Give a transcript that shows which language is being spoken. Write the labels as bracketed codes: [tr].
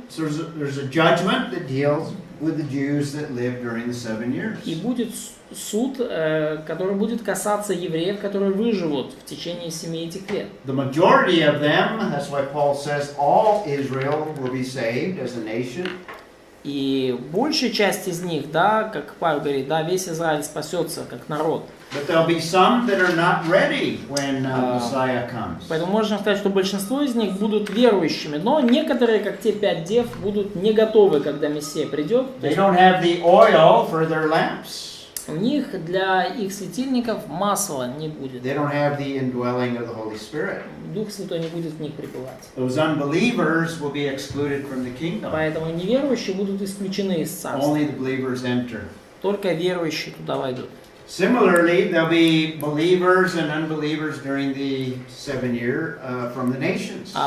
[en] So there's a judgment that deals with the Jews that lived during the 7 years. [ru] И будет суд, который будет касаться евреев, которые выживут в течение 7 этих лет. [en] The majority of them, that's why Paul says all Israel will be saved as a nation. [ru] И большая часть из них, да, как Павел говорит, да, весь Израиль спасется как народ. [en] But there'll be some that are not ready when Messiah comes. [ru] Поэтому можно сказать, что большинство из них будут верующими, но некоторые, как те 5 дев, будут не готовы, когда Мессия придет. [en] They don't have the oil for their lamps. [ru] У них для их светильников масла не будет. [en] They don't have the indwelling of the Holy Spirit. [ru] Дух Святой не будет в них пребывать. [en] Those unbelievers will be excluded from the kingdom. [ru] Поэтому неверующие будут исключены из царства. [en] Only the believers enter. [ru] Только верующие туда войдут. [en] Similarly, there'll be believers and unbelievers during the 7-year from the nations.